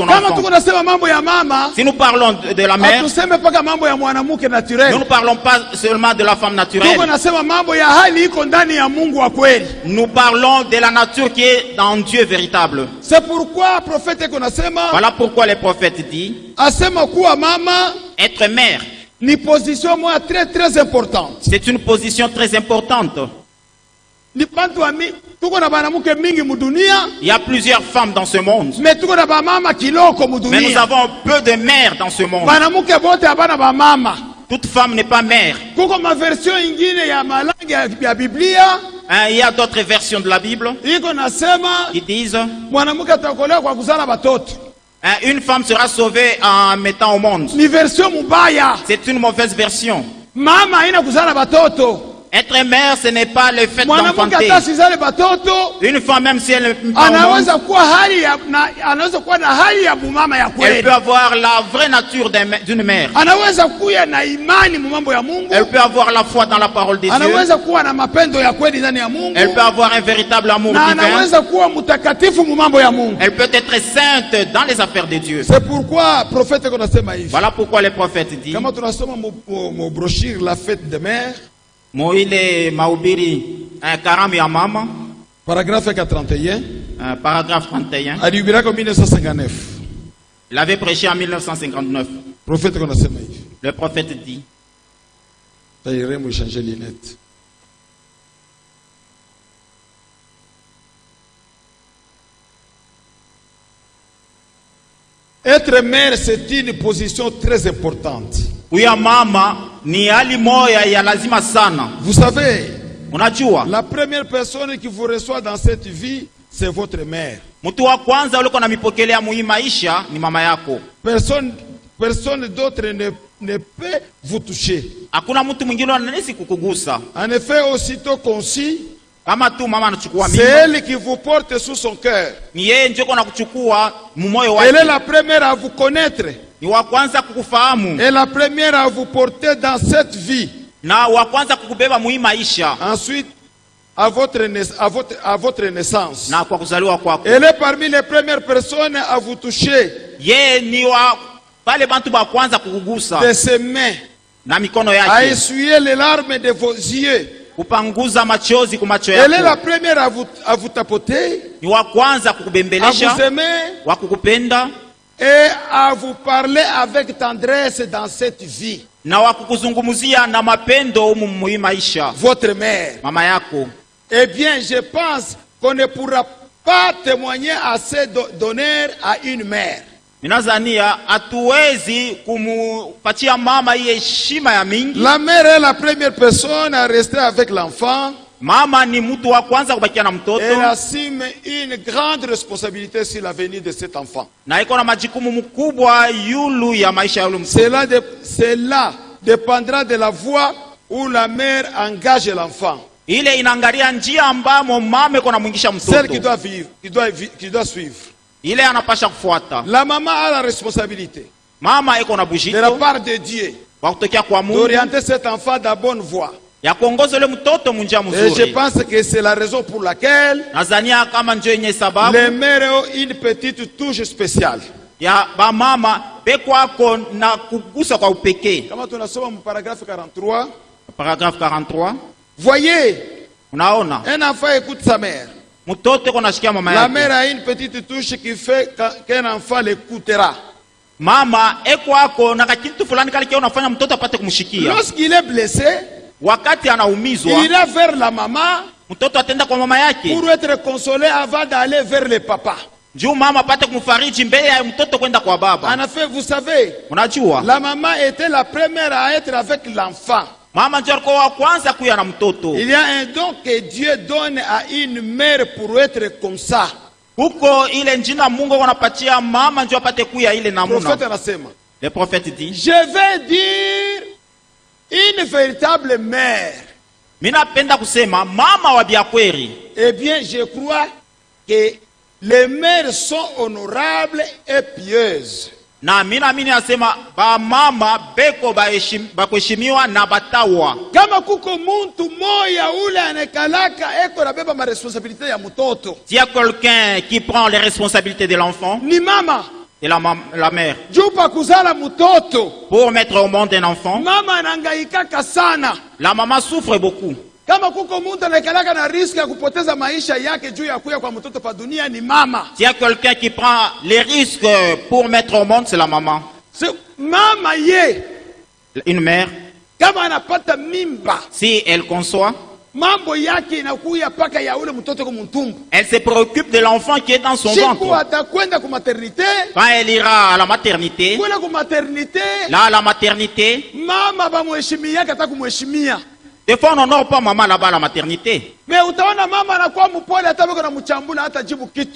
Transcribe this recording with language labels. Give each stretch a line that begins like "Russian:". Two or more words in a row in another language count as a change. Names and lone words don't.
Swahili: Kama
French: enfant.
Swahili: tuko nasema mambo ya mama,
French: Si nous parlons de la mère,
Swahili: hatuseme paka mambo ya mwanamke naturel.
French: nous ne parlons pas seulement de la femme
Swahili: Tuko
French: naturelle.
Swahili: nasema mambo ya hali iko ndani ya Mungu wa kweli.
French: Nous parlons de la nature qui est dans Dieu véritable. C'est pourquoi prophète
Swahili: iko nasema,
French: Voilà pourquoi les prophètes disent,
Swahili: asema kuwa mama
French: être mère,
Swahili: ni position moja
French: très importante. c'est une position très importante.
Swahili: Ni bantu wa tuko na banamuke mingi mudunia,
French: Il y a plusieurs femmes dans ce monde,
Swahili: mais tuko na ba mama kiloko
French: mais nous
Swahili: mudunia.
French: avons peu de mères dans ce monde.
Swahili: Banamuke bote abana ba mama.
French: Toute femme n'est pas mère.
Swahili: Kuko ma version ingine ya malangi ya Biblia,
French: Il y a d'autres versions de la Bible
Swahili: iko nasema
French: qui disent,
Swahili: mwanamke ataokolewa kwa kuzala batoto.
French: une femme sera sauvée en mettant au monde.
Swahili: Ni version mubaya.
French: C'est une mauvaise version.
Swahili: Mama haina kuzala batoto.
French: Être mère, ce n'est pas le fait
Swahili: Mwanamke
French: d'enfanter.
Swahili: hata sizale batoto,
French: Une femme, même si elle n'est pas au monde,
Swahili: anaweza kuwa anaweza kuwa na hali ya bumama ya
French: elle
Swahili: kweli.
French: peut avoir la vraie nature d'une mère.
Swahili: Anaweza kuwa na imani mu mambo ya Mungu.
French: Elle peut avoir la foi dans la parole de Dieu.
Swahili: Anaweza kuwa na mapendo ya kweli ndani ya Mungu.
French: Elle peut avoir un véritable amour
Swahili: Na
French: divin.
Swahili: anaweza kuwa mtakatifu mu mambo ya Mungu.
French: Elle peut être sainte dans les affaires de Dieu. C'est pourquoi prophète
Swahili: konasema hivi.
French: Voilà pourquoi les prophètes disent,
Swahili: Kama tunasoma mu brochure
French: la fête des mères,
Swahili: Moile Mahubiri, karamu ya mama,
French: paragraphe 31, paragraphe 31.
Swahili: alihubiraka 1959.
French: Il avait prêché en 1959.
Swahili: Prophète konasema hivi.
French: Le prophète dit, Taïre mu changer lunette. Être mère, c'est une position très importante.
Swahili: kuya mama ni hali moya ya lazima sana.
French: Vous savez,
Swahili: Unajua,
French: la première personne qui vous reçoit dans cette vie, c'est votre mère.
Swahili: mtu wa kwanza uliko na mipokelea muhii maisha ni mama yako.
French: Personne d'autre ne peut vous toucher.
Swahili: Hakuna mtu mwingine anaweza kukugusa.
French: En effet, aussitôt conçu,
Swahili: Kama tu mama anachukua
French: c'est
Swahili: mimba,
French: elle qui vous porte sous son cœur.
Swahili: ni yeye ndio na kuchukua mumoyo
French: Elle est
Swahili: wake.
French: la première à vous connaître.
Swahili: Ni wa kwanza kukufahamu
French: Et la première à vous porter dans cette vie.
Swahili: na wa kwanza kukubeba muhii maisha
French: Ensuite, à votre naissance.
Swahili: na kwa kuzaliwa kwako.
French: Elle est parmi les premières personnes à vous toucher
Swahili: Yeye ni wa pale bantu ba kwanza kukugusa
French: de ses mains,
Swahili: na mikono
French: à
Swahili: yake,
French: essuyer les larmes de vos yeux.
Swahili: kupanguza machozi kumacho
French: Elle est la
Swahili: yako.
French: première à vous tapoter,
Swahili: Ni wa kwanza
French: à vous
Swahili: kukubembelesha,
French: aimer
Swahili: wa kukupenda
French: et à vous parler avec tendresse dans cette vie.
Swahili: na wa kukuzungumzia na mapendo muhii maisha.
French: Votre mère.
Swahili: Mama yako.
French: Eh bien, je pense qu'on ne pourra pas témoigner assez d'honneur à une mère.
Swahili: Ninazania hatuwezi kumupatia mama hii heshima ya mingi.
French: La mère est la première personne à rester avec l'enfant.
Swahili: Mama ni mtu wa kwanza kubakia na mtoto
French: Elle assume une grande responsabilité sur l'avenir de cet enfant.
Swahili: na iko na majukumu mkubwa yulu ya maisha ya yule mtoto.
French: Cela dépendra de la voie où la mère engage l'enfant.
Swahili: Ile inaangalia njia ambamo mama iko na mwingisha
French: Celle qui
Swahili: mtoto.
French: doit suivre.
Swahili: Ile anapasha kufuata.
French: La maman a la responsabilité
Swahili: Mama iko na
French: de la
Swahili: bujito
French: part de Dieu
Swahili: kwa kutokea kwa Mungu
French: d'orienter cet enfant dans la bonne voie.
Swahili: ya kuongoza yule mtoto munjia
French: Et je
Swahili: mzuri.
French: pense que c'est la raison pour laquelle
Swahili: Nazania kama njoo yenye sababu
French: les mères ont une petite touche spéciale.
Swahili: ya ba mama bekwako na kugusa kwa upekee. Kama tunasoma mu paragraphe 43,
French: Paragraphe 43. Voyez,
Swahili: Unaona,
French: un enfant écoute sa mère.
Swahili: mtoto konashikia mama
French: La
Swahili: yake.
French: mère a une petite touche qui fait qu'un enfant l'écoutera.
Swahili: Mama eko ako na kitu fulani kale kia unafanya mtoto apate kumshikia.
French: Lorsqu'il est blessé,
Swahili: Wakati anaumizwa,
French: il ira vers la maman
Swahili: mtoto atenda kwa mama yake.
French: pour être consolé avant d'aller vers le papa.
Swahili: Juu mama apate kumfariji mbele ya mtoto kwenda kwa baba.
French: En effet, vous savez,
Swahili: Unajua,
French: la maman était la première à être avec l'enfant.
Swahili: mama ndio alikuwa wa kwanza kuya na mtoto.
French: Il y a un don que Dieu donne à une mère pour être comme ça.
Swahili: Huko ile njina Mungu anapatia mama ndio apate kuya ile
French: Le
Swahili: namuna. prophète anasema,
French: Le prophète dit, je vais dire une véritable mère.
Swahili: mina penda kusema mama wa biakweri.
French: Eh bien, je crois que les mères sont honorables et pieuses.
Swahili: Na mina mini nasema ba mama beko bakuheshimiwa na batawa. Kama kuko muntu moya ule anekalaka eko nabeba ma responsabilité ya mtoto,
French: S'il y a quelqu'un qui prend les responsabilités de l'enfant,
Swahili: ni mama.
French: c'est la mère.
Swahili: Juu pa kuzala mtoto,
French: Pour mettre au monde un enfant,
Swahili: mama anangaikaka sana.
French: la maman souffre beaucoup.
Swahili: Kama kuko muntu anekalaka na riski ya kupoteza maisha yake juu ya kuya kwa mtoto pa dunia, ni mama.
French: S'il y a quelqu'un qui prend les risques pour mettre au monde, c'est la maman.
Swahili: C'est mama ye.
French: Une mère,
Swahili: Kama anapata mimba,
French: si elle conçoit,
Swahili: mambo yake inakuya paka ya ule mtoto kwa mtumbu.
French: elle se préoccupe de l'enfant qui est dans son
Swahili: Siku
French: ventre.
Swahili: atakwenda ku maternité,
French: Quand elle ira à la maternité,
Swahili: kule ku maternité,
French: là à la maternité,
Swahili: mama bamuheshimia hata kumuheshimia.
French: des fois on n'honore pas maman là-bas à la maternité.
Swahili: Mais utaona mama anakuwa mpole hata bako na mchambula hata jibu kitu.